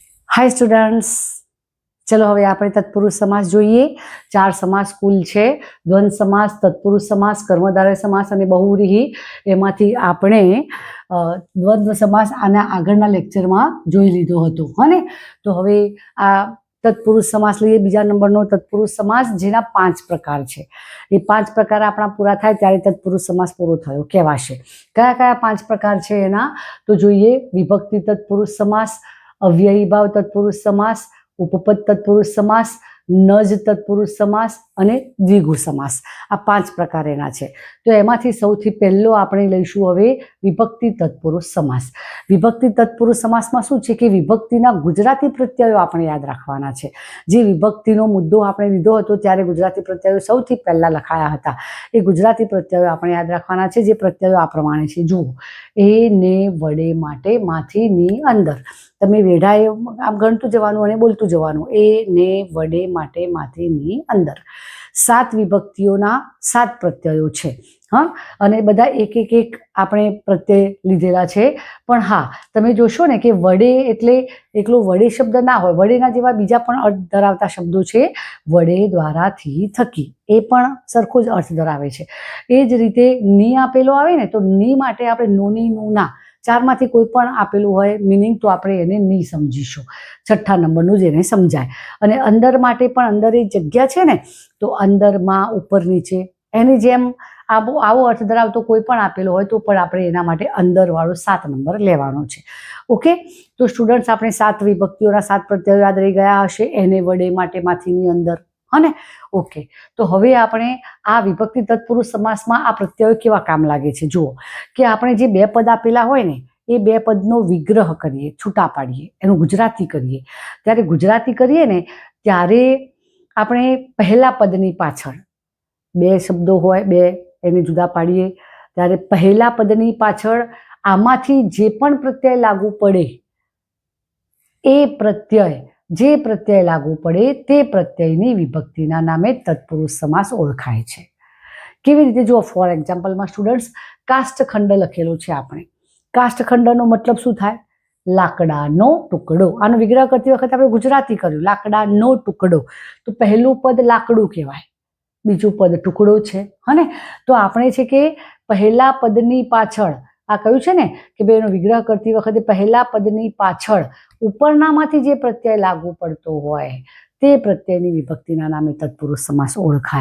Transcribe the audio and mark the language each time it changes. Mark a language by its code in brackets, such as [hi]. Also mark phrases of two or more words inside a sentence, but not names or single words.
[gu] હાય સ્ટુડન્ટ્સ, ચલો હવે આપણે તત્પુરુષ સમાસ જોઈએ। 4 સમાસ કુલ છે। દ્વંદ્વ સમાસ, તત્પુરુષ સમાસ, કર્મધારય સમાસ અને બહુવ્રીહિ। એમાંથી આપણે દ્વંદ્વ સમાસ આના આગળના લેક્ચરમાં જોઈ લીધો હતો, હને। તો હવે આ તત્પુરુષ સમાસ લઈએ। બીજા નંબરનો તત્પુરુષ સમાસ, જેના 5 પ્રકાર છે। એ 5 પ્રકાર આપણા પૂરા થાય ત્યારે તત્પુરુષ સમાસ પૂરો થયો કહેવાશે। કયા કયા 5 પ્રકાર છે એના તો જોઈએ। વિભક્તિ તત્પુરુષ સમાસ, અવ્યયી ભાવ તત્પુરુષ સમાસ, ઉપપદ તત્પુરુષ સમાસ, નજ તત્પુરુષ સમાસ અને દ્વિગુ સમાસ। આ 5 પ્રકાર એના છે। તો એમાંથી સૌથી પહેલો આપણે લઈશું હવે વિભક્તિ તત્પુરુષ સમાસ। વિભક્તિ તત્પુરુષ સમાસમાં શું છે કે વિભક્તિના ગુજરાતી પ્રત્યયો આપણે યાદ રાખવાના છે। જે વિભક્તિનો મુદ્દો આપણે લીધો હતો ત્યારે ગુજરાતી પ્રત્યયો સૌથી પહેલા લખાયા હતા। એ ગુજરાતી પ્રત્યયો આપણે યાદ રાખવાના છે। જે પ્રત્યયો આ પ્રમાણે છે, જુઓ। એ ને વડે માટે માથી ની અંદર। તમે વેઢાએ આમ ગણતું જવાનું અને બોલતું જવાનું। એ ને વડે માટે માથી ની અંદર। 7 વિભક્તિઓના 7 પ્રત્યયો છે। હાં, અને બધા એક એક એક આપણે પ્રત્યય લીધેલા છે। પણ હાં, તમે જોશો ને કે વડે એટલે એકલો વડે શબ્દ ના હોય। વડેના જેવા બીજા પણ અર્થ ધરાવતા શબ્દો છે। વડે, દ્વારા, થી, થકી એ પણ સરખો જ અર્થ ધરાવે છે। એ જ રીતે ની આપેલો આવે ને તો ની માટે આપણે નોની નુના 4 માંથી કોઈ પણ આપેલું હોય મીનિંગ તો આપણે એને ની સમજીશું। છઠ્ઠા નંબરનું જેને સમજાય। અને અંદર માટે પણ અંદર એ જગ્યા છે ને તો અંદરમાં ઉપર નીચે એની જેમ આવો અર્થ ધરાવતો કોઈ પણ આપેલો હોય તો પણ આપણે એના માટે અંદરવાળો 7 નંબર લેવાનો છે। ઓકે, તો સ્ટુડન્ટ્સ આપણે 7 વિભક્તિઓના 7 પ્રત્યયો યાદ રહી ગયા હશે। એને વડે માટે માથીની અંદર, હને। ઓકે, તો હવે આપણે આ વિભક્તિ તત્પુરુષ સમાસમાં આ પ્રત્યયો કેવા કામ લાગે છે। જુઓ કે આપણે જે 2 પદ આપેલા હોય ને એ 2 પદનો વિગ્રહ કરીએ, છૂટા પાડીએ, એનુ ગુજરાતી કરીએ। ત્યારે ગુજરાતી કરીએ ને ત્યારે આપણે પહેલા પદની પાછળ 2 શબ્દો હોય, 2 એને જુદા પાડીએ ત્યારે પહેલા પદની પાછળ આમાંથી જે પણ પ્રત્યય લાગુ પડે એ પ્રત્યય જે પ્રત્યય લાગુ પડે તે પ્રત્યયની વિભક્તિના નામે તત્પુરુષ સમાસ ઓળખાય છે। કેવી રીતે જો [en] for example [gu] મેં સ્ટુડન્ટ્સ કાષ્ઠખંડ લખેલો છે। આપણે કાષ્ઠખંડનો મતલબ શું થાય? લાકડાનો ટુકડો। આનો વિગ્રહ કરતી વખતે આપણે ગુજરાતી કર્યું, લાકડાનો ટુકડો। તો પહેલું પદ લાકડૂ કહેવાય, બીજું પદ ટુકડો છે, હને। તો આપણે છે કે પહેલા પદની પાછળ આ કહ્યું છે ને કે બેનો વિગ્રહ કરતી વખતે પહેલા પદની પાછળ ઉપરનામાંથી જે પ્રત્યય લાગુ પડતો હોય તે પ્રત્યયની વિભક્તિના નામે તત્પુરુષ સમાસ ઓળખાય।